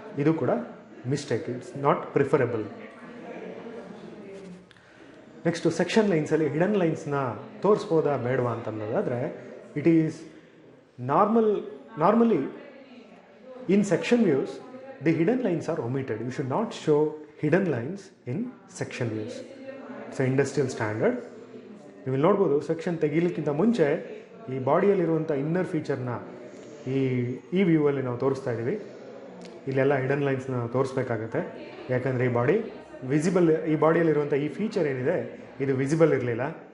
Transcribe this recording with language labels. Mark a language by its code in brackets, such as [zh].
[kn] ಇದು ಕೂಡ mistake, [en] It's not preferable. [kn] Next section ಲೈನ್ಸಲ್ಲಿ hidden ಲೈನ್ಸ್ನ ತೋರಿಸ್ಬೋದಾ ಬೇಡವಾ ಅಂತನ್ನೋದಾದರೆ, [en] It is normally in section views the hidden lines are omitted. You should not show hidden lines in section views. It's an industrial standard. [kn] ನೀವು ಇಲ್ಲಿ ನೋಡ್ಬೋದು, section ತೆಗೀಲಿಕ್ಕಿಂತ ಮುಂಚೆ ಈ ಬಾಡಿಯಲ್ಲಿರುವಂಥ inner ಫೀಚರ್ನ ಈ ವ್ಯೂವಲ್ಲಿ ನಾವು ತೋರಿಸ್ತಾ ಇದ್ದೀವಿ. ಇಲ್ಲೆಲ್ಲ ಹಿಡನ್ ಲೈನ್ಸ್ನ ತೋರಿಸ್ಬೇಕಾಗತ್ತೆ, ಯಾಕಂದರೆ ಈ ಬಾಡಿ ವಿಸಿಬಲ್, ಈ ಬಾಡಿಯಲ್ಲಿರುವಂಥ ಈ ಫೀಚರ್ ಏನಿದೆ ಇದು ವಿಸಿಬಲ್ ಇರಲಿಲ್ಲ.